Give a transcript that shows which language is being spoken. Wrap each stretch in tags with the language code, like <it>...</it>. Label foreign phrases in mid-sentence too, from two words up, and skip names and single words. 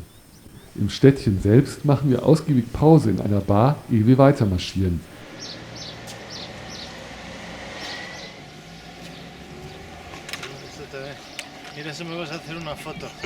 <de>Im Städtchen selbst machen wir ausgiebig Pause in einer Bar, ehe wir weiter marschieren.</de> <es>Mira si me vas a hacer una foto.</es>